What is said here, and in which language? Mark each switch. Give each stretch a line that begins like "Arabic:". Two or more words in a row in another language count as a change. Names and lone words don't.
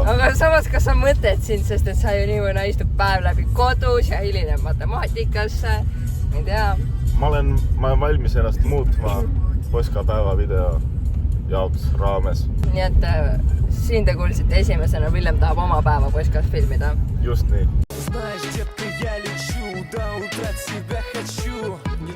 Estonian: Aga samas, kas sa mõtled sind, sest et sa ju niimoodi istub päev läbi kodus ja hilineb matemaatikasse? Ma ei tea. Ma olen valmis ennast muutma poiska päeva video jaoks raames. Nii et siin te kuulsite esimesena, Villem tahab oma päeva poiskas filmida. Just nii.
Russian: Знаешь, детка, я лечу, до утра тебя хочу.